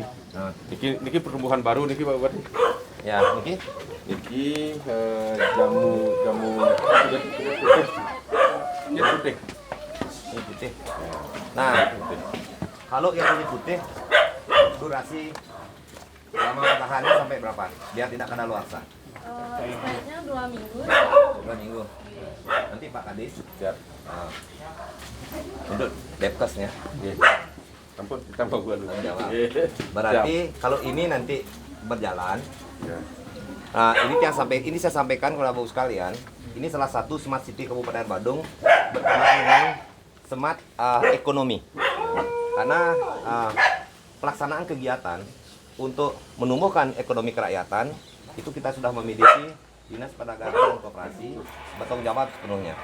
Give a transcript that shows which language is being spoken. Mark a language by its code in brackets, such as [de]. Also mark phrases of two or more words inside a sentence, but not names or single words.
[id] Nah, Niki pertumbuhan baru niki Pak Bupati. ya, Niki. Niki jamu putih. Ini putih. Ini putih. Nah, kalau yang ini putih, durasi lama bertahannya sampai berapa? Biar tidak kadaluarsa. Kayaknya 2 minggu. 2 minggu. Nanti Pak Kadis Siap. untuk depkesnya. Nggih. Ampun, kita mau gua dulu. Tanggung jawab. Berarti kalau ini nanti berjalan, Ya. ini saya sampaikan kepada Bapak sekalian, ini salah satu smart city Kabupaten Badung berkenaan dengan smart ekonomi. Karena pelaksanaan kegiatan untuk menumbuhkan ekonomi kerakyatan itu kita sudah memiliki Dinas Perdagangan dan Koperasi bertanggung jawab sepenuhnya.